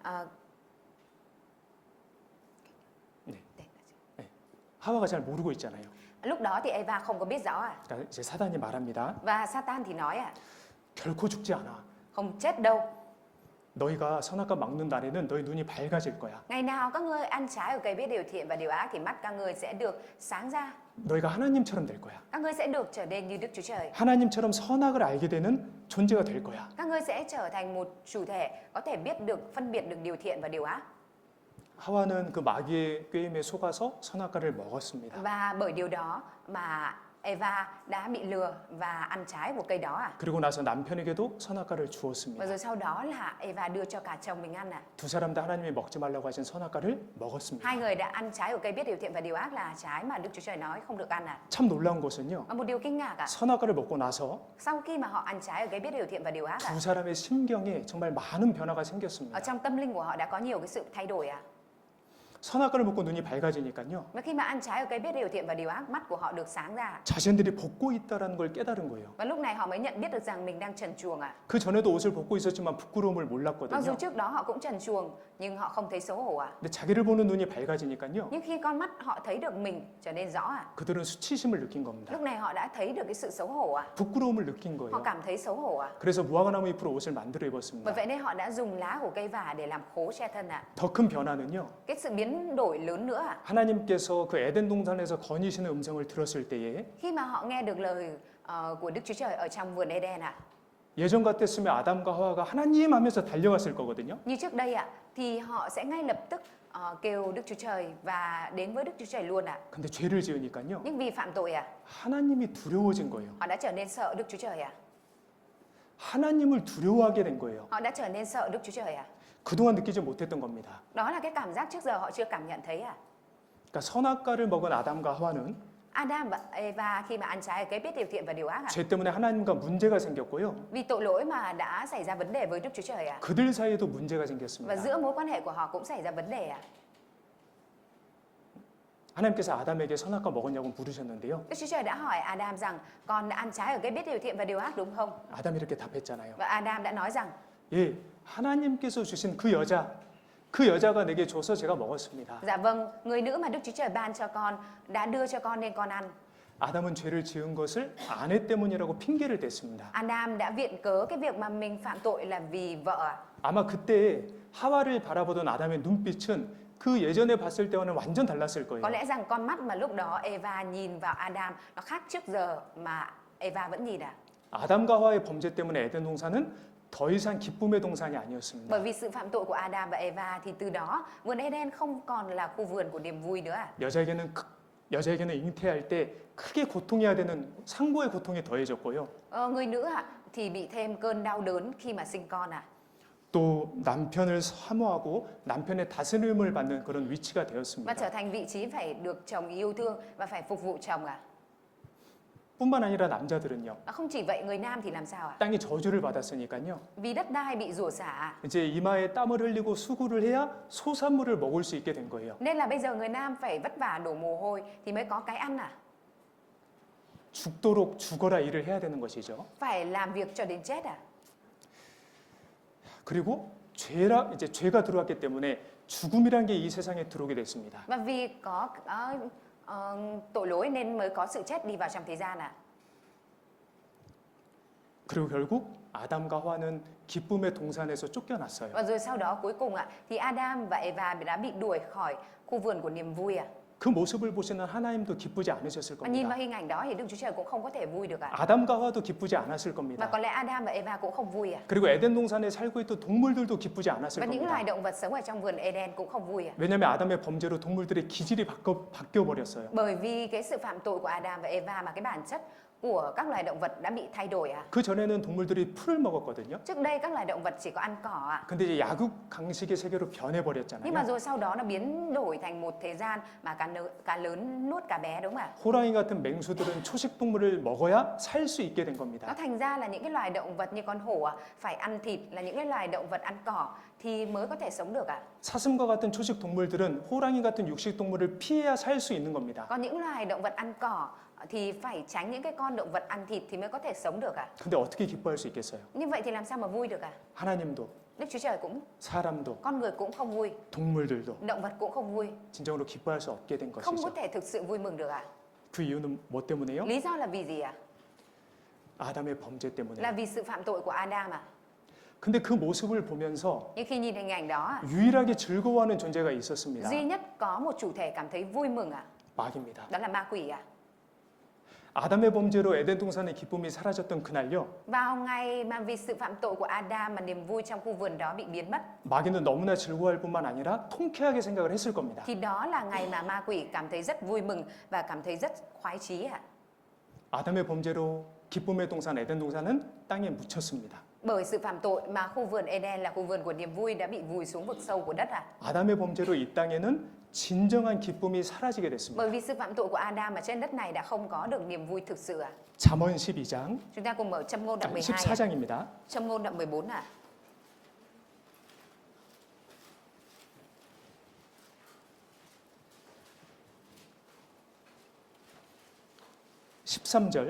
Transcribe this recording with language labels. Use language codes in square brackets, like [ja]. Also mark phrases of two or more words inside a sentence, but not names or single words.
[ko] 하와가 잘 모르고 있잖아요. [vi] lúc đó thì Eva không có biết rõ ạ. [ko] 그러니까 이제 사단이 말합니다. [vi] Và Satan thì nói ạ, [ko] 결코 죽지 않아. [vi] không chết đâu. [ko] 너희가 선악과 먹는 날에는 너희 눈이 밝아질 거야. [vi] Ngày nào các ngươi ăn trái ở cây biết điều thiện và điều ác thì mắt các ngươi sẽ được sáng ra. [ko] 너희가 하나님처럼 될 거야. [vi] Các ngươi sẽ được trở nên như Đức Chúa Trời. [ko] 하나님처럼 선악을 알게 되는 존재가 될 거야. [vi] Các ngươi sẽ trở thành một chủ thể có thể biết được, phân biệt được điều thiện và điều ác. [ko] 하와는 그 마귀의 꾀임에 속아서 선악과를 먹었습니다. [vi] Và bởi điều đó mà Eva đã bị lừa và ăn trái của cây đó ạ. [ko] 그리고 나서 남편에게도 선악과를 [vi] Và [ko] 주었습니다. [vi] rồi sau đó là Eva đưa cho cả chồng mình ăn ạ. [ko] 두 사람 다 하나님이 먹지 말라고 하신 선악과를 먹었습니다. [vi] Hai người đã ăn trái của cây biết điều thiện và điều ác là trái mà Đức Chúa Trời nói không được ăn ạ. [ko] 참 놀라운 것은요. [vi] Một điều kinh ngạc ạ. [ko] 선악과를 먹고 나서 [vi] Sau khi mà họ ăn trái ở cây biết điều thiện và điều ác ạ, [ko] 두 사람의 심경에 정말 많은 변화가 [vi] ở [ko] 생겼습니다. [vi] trong tâm linh của họ đã có nhiều cái sự thay đổi ạ. [ko] 선악과를 먹고 눈이 밝아지니까요. [vi] Và khi mà ăn trái ở cây biết điều thiện và điều ác, mắt của họ được sáng ra. [ko] 자신들이 벗고 있다라는 걸 깨달은 거예요. [vi] Và lúc này họ mới nhận biết được rằng mình đang trần truồng ạ. [ko] 그 전에도 옷을 벗고 있었지만 부끄러움을 [vi] Mặc dù [ko] 몰랐거든요. [vi] trước đó họ cũng trần truồng nhưng họ không thấy xấu hổ ạ. [ko] 근데 자기를 보는 눈이 밝아지니까요. [vi] Nhưng khi con mắt họ thấy được mình trở nên rõ ạ, [ko] 그들은 수치심을 느낀 겁니다. [vi] lúc này họ đã thấy được cái sự xấu hổ ạ. [ko] 부끄러움을 느낀 [vi] Họ [ko] 거예요. [vi] cảm thấy xấu hổ ạ. [ko] 그래서 무화과나무 잎으로 옷을 만들어 [vi] Bởi [ko] 입었습니다. [vi] vậy nên họ đã dùng lá của cây vả để làm khố che thân ạ. [ko] 더 큰 변화는요. [vi] Cái sự biến đổi lớn nữa ạ. [ko] 하나님께서 그 에덴 동산에서 거니시는 음성을 들었을 때에 [vi] Khi mà họ nghe được lời của Đức Chúa Trời ở trong vườn Eden ạ. [ko] 예전 같았으면 아담과 하와가 하나님 하면서 달려갔을 거거든요. [vi] Như trước đây ạ, thì họ sẽ ngay lập tức kêu Đức Chúa Trời và đến với Đức Chúa Trời luôn ạ. [ko] 근데 죄를 지으니까요. [vi] Nhưng vì phạm tội ạ, [ko] 하나님이 두려워진 거예요. [vi] họ đã trở nên sợ Đức Chúa Trời ạ. [ko] 하나님을 두려워하게 된 거예요. [vi] Họ đã trở nên sợ Đức Chúa Trời ạ. [ko] 그동안 느끼지 못했던 겁니다. [vi] Đó là cái cảm giác trước giờ họ chưa cảm nhận thấy ạ. [ko] 그러니까 선악과를 먹은 아담과 하와는 [vi] Adam và Eva khi mà ăn trái cái biết điều thiện và điều ác ạ. [ko] 죄 때문에 하나님과 문제가 생겼고요. [vi] Vì tội lỗi mà đã xảy ra vấn đề với Đức Chúa Trời ạ. [ko] 그들 사이에도 문제가 [vi] Và [ko] 생겼습니다. [vi] giữa mối quan hệ của họ cũng xảy ra vấn đề ạ. [ko] 하나님께서 아담에게 선악과 먹었냐고 물으셨는데요. [vi] Đức Chúa Trời đã hỏi Adam rằng con đã ăn trái ở cái biết điều thiện và điều ác đúng không? [ko] 아담이 이렇게 답했잖아요. [vi] Và Adam đã nói rằng [ko] 예, 하나님께서 주신 그 여자가 내게 줘서 제가 먹었습니다. [vi] Dạ vâng, người nữ mà Đức Chúa Trời ban cho con đã đưa cho con nên con ăn. [ko] 아담은 죄를 지은 것을 아내 때문이라고 핑계를 댔습니다. [vi] Adam đã viện cớ cái việc mà mình phạm tội là vì vợ. [ko] 아마 그때 하와를 바라보던 아담의 눈빛은 그 예전에 봤을 때와는 완전 달랐을 거예요. [vi] Có lẽ rằng con mắt mà lúc đó Eva nhìn vào Adam nó khác trước giờ mà Eva vẫn nhìn à. [ko] 아담과 하와의 범죄 때문에 에덴 동산은 더 이상 기쁨의 동산이 아니었습니다. [vi] Bởi vì sự phạm tội của Adam và Eva thì từ đó vườn Eden không còn là khu vườn của niềm vui nữa. [ko] 여자에게는 잉태할 때 크게 고통해야 되는 상고의 고통이 더해졌고요. [vi] Người nữ thì bị thêm cơn đau đớn khi mà sinh con à. [ko] 또 남편을 사모하고 남편의 다스림을 받는 그런 위치가 [vi] Và [ko] 되었습니다. [vi] trở thành vị trí phải được chồng yêu thương và phải phục vụ chồng à. [ko] 뿐만 아니라 남자들은요. [vi] Không chỉ vậy, người nam thì làm sao ạ? [ko] 땅이 저주를 받았으니까요. [vi] Vì đất đai bị rủa xả. [ko] 이제 이마에 땀을 흘리고 수고를 해야 소산물을 먹을 수 있게 된 거예요. [vi] Nên là bây giờ người nam phải vất vả đổ mồ hôi thì mới có cái ăn à? [ko] 죽도록 죽어라 일을 해야 되는 것이죠. [vi] Phải làm việc cho đến chết à? [ko] 그리고 죄가 들어왔기 때문에 죽음이란 게 이 세상에 들어오게 됐습니다. [vi] Và vì có tội lỗi nên mới có sự chết đi vào trong thế gian à? [ko] 그리고 결국 아담과 하와는 기쁨의 동산에서 쫓겨났어요. [vi] Và rồi sau đó cuối cùng thì Adam và Eva đã bị đuổi khỏi khu vườn của niềm vui à? [ko] 그 모습을 보시는 하나님도 기쁘지 않으셨을 [vi] Và nhìn [ko] 겁니다. [vi] vào hình ảnh đó thì Đức Chúa Trời cũng không có thể vui được à? [ko] 아담과 하와도 기쁘지 않았을 [vi] Và [ko] 겁니다. [vi] có lẽ Adam và Eva cũng không vui à? [ko] 그리고 에덴 동산에 살고 있던 동물들도 기쁘지 않았을 [vi] Và những [ko] 겁니다. [vi] loài động vật sống ở trong vườn Eden cũng không vui à? [ko] 왜냐하면 아담의 범죄로 동물들의 기질이 바뀌어 버렸어요. [vi] Bởi vì cái sự phạm tội của Adam và Eva mà cái bản chất của các loài động vật đã bị thay đổi à? [ko] 그 전에는 동물들이 풀을 먹었거든요. [vi] Trước đây các loài động vật chỉ có ăn cỏ à? [ko] 근데 이제 야국 강식의 세계로 [vi] Nhưng mà [ko] 변해버렸잖아요. [vi] rồi sau đó nó biến đổi thành một thời gian mà cá lớn nuốt cá bé, đúng không ạ? [ko] 호랑이 같은 맹수들은 초식 동물을 먹어야 살 수 있게 된 [vi] Nó [ko] 겁니다. [vi] thành ra là những cái loài động vật như con hổ phải ăn thịt, là những cái loài động vật ăn cỏ thì mới có thể sống được ạ. [ko] 사슴과 같은 초식 동물들은 호랑이 같은 육식 동물을 피해야 살 수 있는 겁니다. [vi] Còn những loài động vật ăn cỏ thì phải tránh những cái con động vật ăn thịt thì mới có thể sống được ạ. [ko] 근데 어떻게 기뻐할 수 있겠어요? [vi] Như vậy thì làm sao mà vui được ạ? [ko] 하나님도 [vi] Đức Chúa Trời cũng, [ko] 사람도 [vi] con người cũng không vui, [ko] 동물들도 [vi] động vật cũng không vui, [ko] 진정으로 기뻐할 수 없게 된 [vi] không có [ko] 것이죠. [vi] thể thực sự vui mừng được ạ. [ko] 그 이유는 뭐 때문에요? [vi] Lý do là vì gì ạ? [ko] 아담의 범죄 때문에. [vi] Là vì sự phạm tội của Adam à? [ko] 근데 그 모습을 보면서 [vi] Nhưng khi nhìn hình ảnh đó [ko] 유일하게 즐거워하는 존재가 있었습니다. [vi] duy nhất có một chủ thể cảm thấy vui mừng ạ. [ko] 마귀입니다. [vi] Đó là ma quỷ ạ. [ko] 아담의 범죄로 에덴 동산의 기쁨이 사라졌던 그날요. [vi] Vào ngày mà vì sự phạm tội của Adam mà niềm vui trong khu vườn đó bị biến mất, [ko] 마귀는 너무나 즐거워할 뿐만 아니라 통쾌하게 생각을 했을 겁니다. [vi] thì đó là ngày mà ma quỷ cảm thấy rất vui mừng và cảm thấy rất khoái chí ạ. [ko] 아담의 범죄로 기쁨의 동산 에덴 동산은 땅에 묻혔습니다. [vi] Bởi sự phạm tội mà khu vườn Eden là khu vườn của niềm vui đã bị vùi xuống vực sâu của đất ạ. [ko] 아담의 범죄로 이 땅에는 진정한 기쁨이 사라지게 됐습니다. [vi] Bởi vì sự phạm tội của Adam ở trên đất này đã không có được niềm vui thực sự ạ. [ko] 잠언 12장 [vi] Chúng ta cùng mở Châm ngôn đoạn 12 ạ. [ko] 14장입니다. [vi] Châm ngôn đoạn 14 ạ. [ko] (13절)